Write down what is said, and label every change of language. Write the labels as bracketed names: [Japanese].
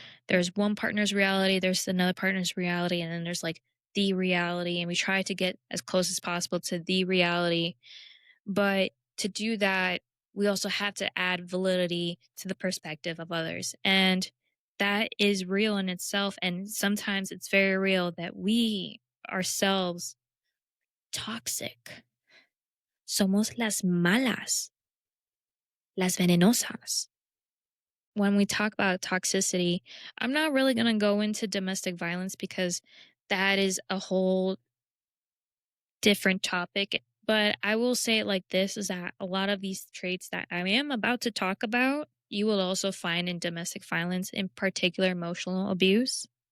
[English] There's one partner's reality, there's another partner's reality, and then there's like the reality. And we try to get as close as possible to the reality. But to do that, we also have to add validity to the perspective of others. And that is real in itself. And sometimes it's very real that we ourselves toxic. [Spanish] Somos las malas, las venenosas. [English] When we talk about toxicity, I'm not really going to go into domestic violence because that is a whole different topic. But I will say it like this, is that a lot of these traits that I am about to talk about, you will also find in domestic violence, in particular emotional abuse.